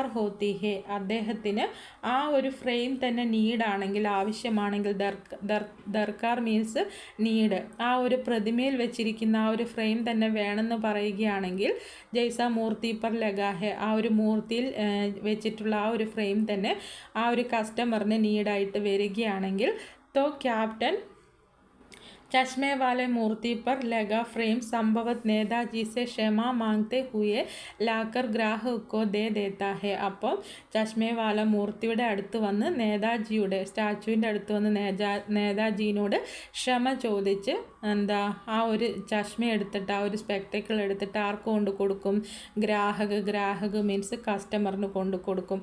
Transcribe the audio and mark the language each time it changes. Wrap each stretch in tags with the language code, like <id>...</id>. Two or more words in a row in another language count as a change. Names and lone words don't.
<hi>होती है,</hi> <ml>അദ്ദേഹത്തിന് ആ ഒരു ഫ്രെയിം തന്നെ നീഡാണെങ്കിൽ, ആവശ്യമാണെങ്കിൽ, ദർക്കാർ</ml> <en>means need,</en> <ml>ആ ഒരു പ്രതിമയിൽ വെച്ചിരിക്കുന്ന ആ ഒരു ഫ്രെയിം തന്നെ വേണമെന്ന് പറയുകയാണെങ്കിൽ,</ml> <hi>जैसा मूर्ति पर लगा है,</hi> <ml>ആ ഒരു മൂർത്തിയിൽ വെച്ചിട്ടുള്ള ആ ഒരു ഫ്രെയിം തന്നെ ആ ഒരു കസ്റ്റമറിന് നീഡായിട്ട് വരികയാണെങ്കിൽ,</ml> <hi>तो कैप्टन चश्मे वाले मूर्ति पर लगा फ्रेम संभवत नेताजी से क्षमा मांगते हुए लाकर ग्राहक को दे देता है.</hi> <ml>അപ്പോൾ ചഷ്മേവാല മൂർത്തിയുടെ അടുത്ത് വന്ന് നേതാജിയുടെ സ്റ്റാച്യുവിൻ്റെ അടുത്ത് വന്ന് നേതാജിനോട് ക്ഷമ ചോദിച്ച് ആ ഒരു ചഷ്മ എടുത്തിട്ട്, ആ ഒരു സ്പെക്ടക്കിൾ എടുത്തിട്ട് ആർക്ക് കൊണ്ട് കൊടുക്കും? ഗ്രാഹക് മീൻസ് കസ്റ്റമറിന് കൊണ്ട് കൊടുക്കും.</ml>